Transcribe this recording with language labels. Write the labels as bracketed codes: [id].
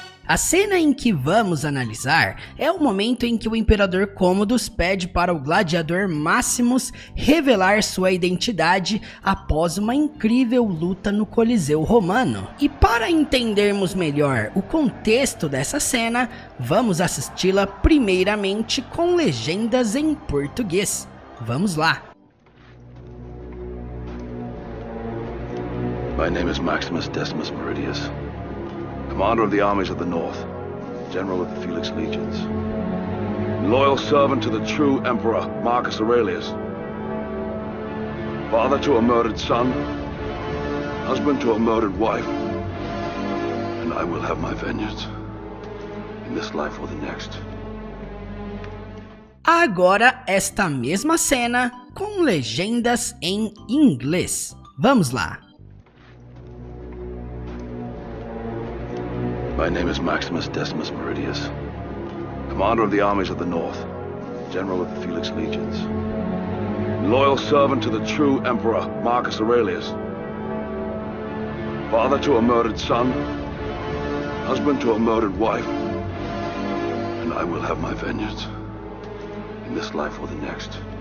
[pt] A cena em que vamos analisar é o momento em que o Imperador Cômodos pede para o gladiador Maximus revelar sua identidade após uma incrível luta no Coliseu Romano. E para entendermos melhor o contexto dessa cena, vamos assisti-la primeiramente com legendas em português. Vamos lá! [en] My name is Maximus Decimus Meridius, Commander of the armies of the North, General of the Felix Legions, loyal servant to the true Emperor Marcus Aurelius, father to a murdered son, husband to a murdered wife, and I will have my vengeance, in this life or the next. [pt] Agora esta mesma cena com legendas em inglês. Vamos lá! [en] My name is Maximus Decimus Meridius, Commander of the armies of the North, General of the Felix Legions, loyal servant to the true Emperor Marcus Aurelius, father to a murdered son, husband to a murdered wife, and I will have my vengeance, in this life or the next.